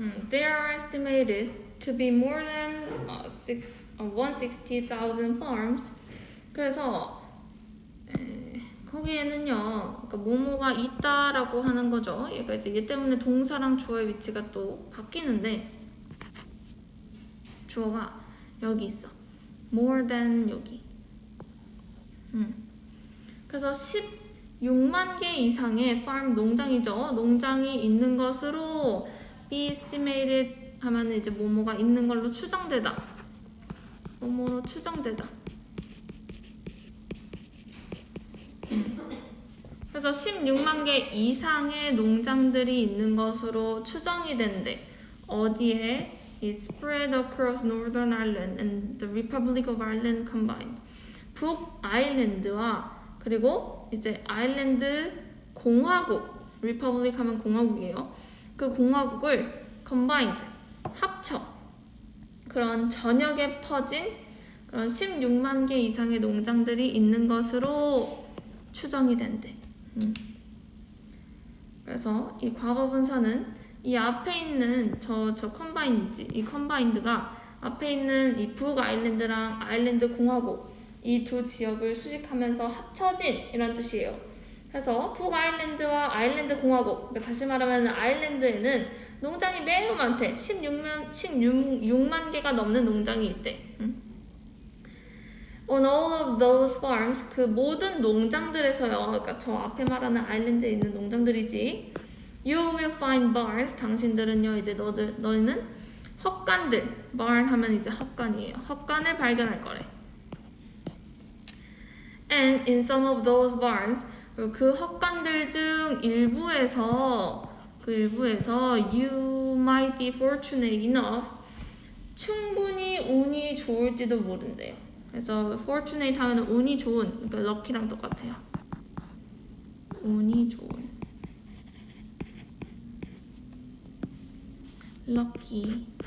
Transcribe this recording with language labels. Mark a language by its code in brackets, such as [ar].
[en] They are estimated to be more than 160,000 farms. [ko] 그래서 거기에는요, 그러니까 뭐뭐가 있다라고 하는 거죠. 얘가 이제 얘 때문에 동사랑 주어의 위치가 또 바뀌는데 주어가 여기 있어. [en] more than [ko] 여기. 그래서 16만 개 이상의 farm 농장이죠. 농장이 있는 것으로 [en] be estimated [ko] 하면 이제 뭐뭐가 있는 걸로 추정되다. 뭐뭐로 추정되다. 그래서 16만 개 이상의 농장들이 있는 것으로 추정이 된대. 어디에? [en] is spread across Northern Ireland and the Republic of Ireland combined. [ko] 북아일랜드와 그리고 이제 아일랜드 공화국, Republic 하면 공화국이에요. 그 공화국을 combined, 합쳐 그런 전역에 퍼진 그런 16만 개 이상의 농장들이 있는 것으로 추정이 된대. 그래서 이 과거분사는 이 앞에 있는 저 컴바인드지. 이 컴바인드가 앞에 있는 이 북아일랜드랑 아일랜드 공화국 이 두 지역을 수식하면서 합쳐진 이란 뜻이에요. 그래서 북아일랜드와 아일랜드 공화국, 그러니까 다시 말하면 아일랜드에는 농장이 매우 많대. 16만 개가 넘는 농장이 있대. [en] On all of those farms, [ko] 그 모든 농장들에서요. 그러니까 저 앞에 말하는 아일랜드에 있는 농장들이지. [en] You will find barns. [ko] 당신들은요, 이제 너희는 헛간들. barn 하면 이제 헛간이에요. 헛간을 발견할 거래. [en] And in some of those barns, [ko] 그 헛간들 중 일부에서 [en] you might be fortunate enough. [ko] 충분히 운이 좋을지도 모른대요. 그래서 fortunate 하면 운이 좋은, 그러니까 lucky랑 똑같아요. 운이 좋은. [en] lucky.